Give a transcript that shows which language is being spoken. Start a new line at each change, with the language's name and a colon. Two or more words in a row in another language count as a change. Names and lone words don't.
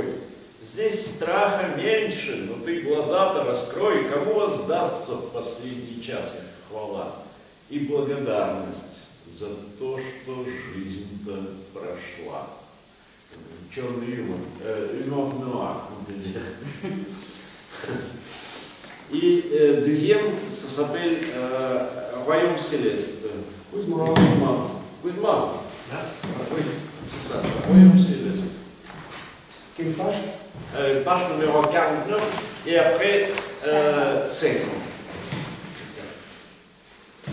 Russian: Здесь страха меньше, но ты глаза-то раскрой, кому воздастся в последний час их хвала и благодарность за то, что жизнь-то прошла. Черный юмор,
French: humour noir, Et deuxième, ça s'appelle Royaume Céleste. Kuzma. Oui, c'est ça, Royaume Céleste. Quelle page? Page numéro 49 et après 5.